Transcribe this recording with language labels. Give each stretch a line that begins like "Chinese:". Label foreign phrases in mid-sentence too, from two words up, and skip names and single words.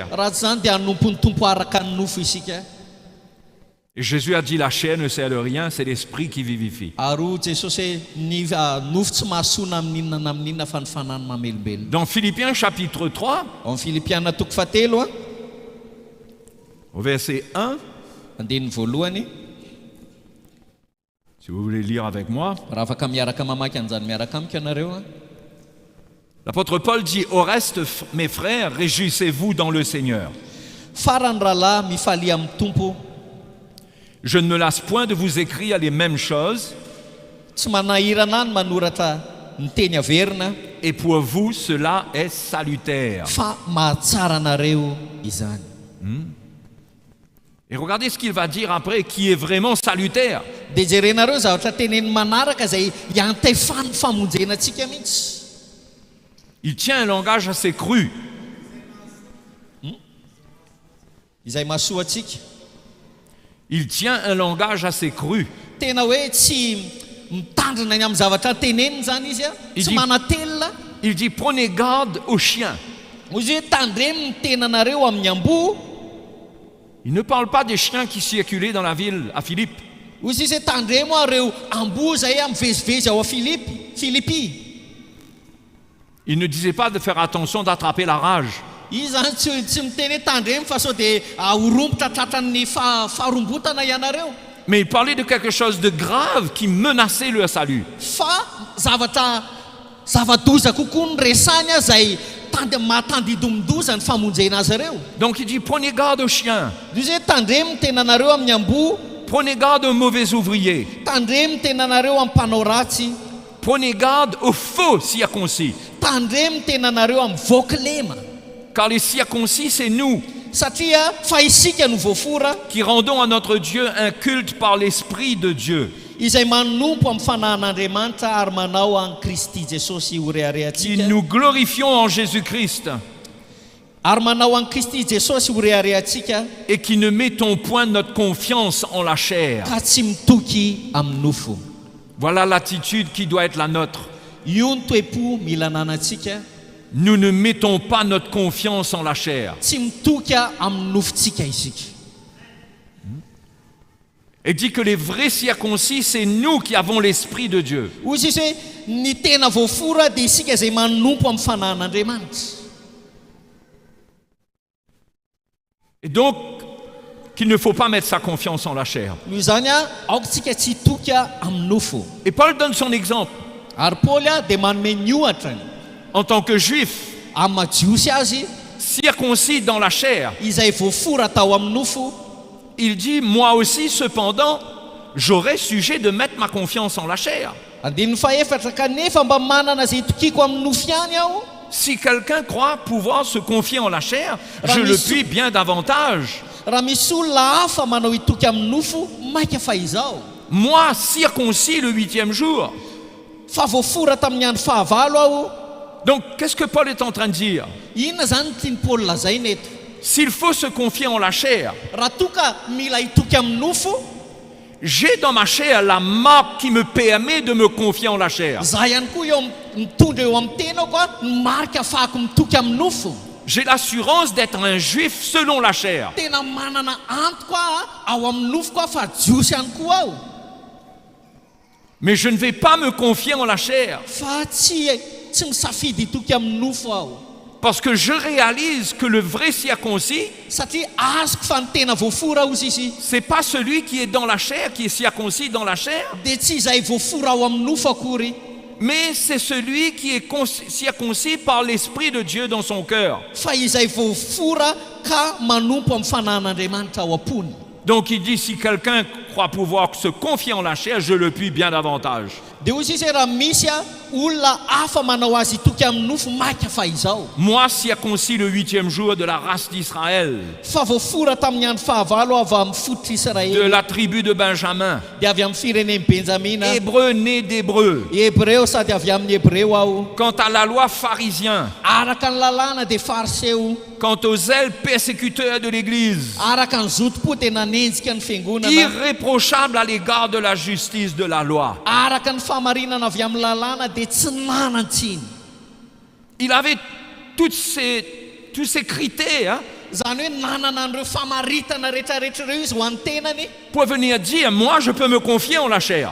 Malagasy: Raha tsy zany dia hanompo ny tompo araka ny nofo isika.
French: Et Jésus a dit, la chair ne sert de rien, c'est l'esprit qui vivifie.
Malagasy: Ary Jesosy ny nofo tsy mahasoana amin'inona na amin'inona fa ny fanahy ny mamelombelona.
French: Dans Philippiens chapitre 3,
Malagasy: Ao amin'ny Filipiana toko fahatelo a,
French: au verset 1,
Malagasy: andininy voalohany,
French: si vous voulez lire avec moi,
Malagasy: raha afaka miaraka mamaky an'izany miaraka amiko ianareo a.
French: l'apôtre Paul dit, au reste, mes frères, réjouissez-vous dans le Seigneur.
Malagasy: Farany rahalahy mifalia amin'ny tompo.
French: Je ne me lasse point de vous écrire les mêmes choses,
Malagasy: Tsy manahirana ny manoratra ny teny averina
French: et pour vous, cela est salutaire.
Malagasy: fa mahatsara anareo izany.
French: Et regardez ce qu'il va dire après, qui est vraiment salutaire.
Malagasy: Dia jerenareo zavatra teneny manaraka izay iantefan'ny famonjenantsika mihitsy.
French: Il tient un langage assez cru.
Malagasy: Izay mahasoa atsika.
French: Il tient un langage assez cru.
Malagasy: Tena hoe tsy mitandrina ny amin'ny zavatra teneniny zany izy a, tsy manatelina.
French: Il dit, prenez garde aux chiens.
Malagasy: Izy hoe tandremo ny tenanareo amin'ny amboa.
French: Il ne parle pas des chiens qui circulaient dans la ville à Philippe.
Malagasy: Izy hoe tandremo areo amboa zay mivezivezy ao a Philippi.
French: Il ne disait pas de faire attention d'attraper la rage.
Malagasy: Izy zany tsy miteny hoe tandremo fa sao dia ahorombotra tratran'ny faharombotana ianareo.
French: Mais il parlait de quelque chose de grave qui menaçait leur salut.
Malagasy: Fa zava-doza kokoa ny resany a zay mahatandidomdoza ny famonjena azy ireo.
French: Donc il dit, prenez garde aux chiens.
Malagasy: Izy hoe tandremo ny tenanareo amin'ny amboa.
French: Prenez garde aux mauvais ouvriers.
Malagasy: Tandremo ny tenanareo amin'ny mpanao ratsy.
French: Prenez garde aux faux circoncis.
Malagasy: Tandremo ny tenanareo amin'ny voakilema.
French: Car les circoncis, c'est nous
Malagasy: Satria fa isika no voafora
French: qui rendons à notre Dieu un culte par l'Esprit de Dieu.
Malagasy: izay manompo amin'ny fanahin'Andriamanitra ary manao an Kristy Jesosy
French: Qui
Malagasy: horeharehantsika.
French: nous glorifions en Jésus-Christ
Malagasy: Ary manao an Kristy Jesosy horeharehantsika
French: et qui ne mettons point notre confiance en la chair.
Malagasy: ka tsy mitoky amin'ny nofo.
French: Voilà l'attitude qui doit être la nôtre.
Malagasy: Io ny toe-po mila ananantsika.
French: Nous ne mettons pas notre confiance en la chair.
Malagasy: Tsy mitoky amin'ny nofontsika isika.
French: Et dit que les vrais circoncis, c'est nous qui avons l'Esprit de Dieu.
Malagasy: Izy hoe ny tena voafora dia isika izay manompo amin'ny fanahin'Andriamanitra.
French: Et donc, qu'il ne faut pas mettre sa confiance en la chair.
Malagasy: Noho izany aokontsika tsy hitoky amin'ny nofo.
French: Et Paul donne son exemple.
Malagasy: Ary Paoly dia manome ny ohatrany
French: En tant que juif,
Malagasy: amin'ny majiosy azy
French: circoncis dans la chair,
Malagasy: izay voafora tao amin'ny nofo.
French: il dit, moi aussi, cependant, j'aurais sujet de mettre ma confiance en la chair.
Malagasy: Andininy faefatra kanefa mba manana izay itokiko amin'ny nofo ihany aho.
French: Si quelqu'un croit pouvoir se confier en la chair, je le puis bien davantage.
Malagasy: Raha misy olona hafa manao itoky amin'ny nofo, maika fa izao.
French: Moi, circoncis le 8e jour.
Malagasy: Fa voafora tamin'ny andro fahavalo aho.
French: Donc, qu'est-ce que Paul est en train de dire?
Malagasy: Inona zany tiany Paul lazaina eto?
French: S'il faut se confier en la chair,
Malagasy: Raha toka mila itoky amin'ny nofo,
French: j'ai dans ma chair la marque qui me permet de me confier en la chair.
Malagasy: za ihany koa eo mitondra eo amin'ny tena koa ny marika ahafahako mitoky amin'ny nofo.
French: J'ai l'assurance d'être un juif selon la chair.
Malagasy: Tena manana antoka ao amin'ny nofo koa fa jiosy ihany koa aho.
French: Mais je ne vais pas me confier en la chair.
Malagasy: Fa tsy misafidy itoky amin'ny nofo aho.
French: Parce que je réalise que le vrai circoncis,
Malagasy: satria azoko fa ny tena voafora ozy izy
French: c'est pas celui qui est dans la chair, qui est circoncis dans la chair,
Malagasy: dia tsy izay voafora ao amin'ny nofo akory,
French: mais c'est celui qui est circoncis par l'Esprit de Dieu dans son cœur.
Malagasy: fa izay voafora ka manompo amin'ny fanahin'Andriamanitra ao am-pony.
French: Donc il dit, si quelqu'un croit pouvoir se confier en la chair, je le puis bien davantage.
Malagasy: Dia ozy izy raha misy olona hafa manao azy toky amin'ny nofo maika fa izao.
French: Moi, circoncis le 8e jour de la race d'Israël,
Malagasy: Fa voafora tamin'ny andro fahavalo avy amin'ny fototra
French: de
Malagasy: Israely,
French: la tribu de Benjamin,
Malagasy: dia avy amin'ny fireneny Benjamina,
French: hébreu né d'hébreu.
Malagasy: Hebreo sady avy amin'ny Hebreo aho.
French: Quant à la loi pharisien,
Malagasy: Araka ny lalàna dia fariseo,
French: quant aux zèles persécuteurs de l'Église,
Malagasy: araka ny zotom-po dia nanenjika ny fiangonana,
French: irréprochable à l'égard de la justice de la loi.
Malagasy: araka ny fahamarinana avy amin'ny lalàna dia tsy nanantsiny.
French: Il avait tous ces critères
Malagasy: Zany hoe nanana an'ireo famaritana rehetrarehetra ireo izy ho an'ny tenany,
French: pour venir dire, moi je peux me confier en la chair.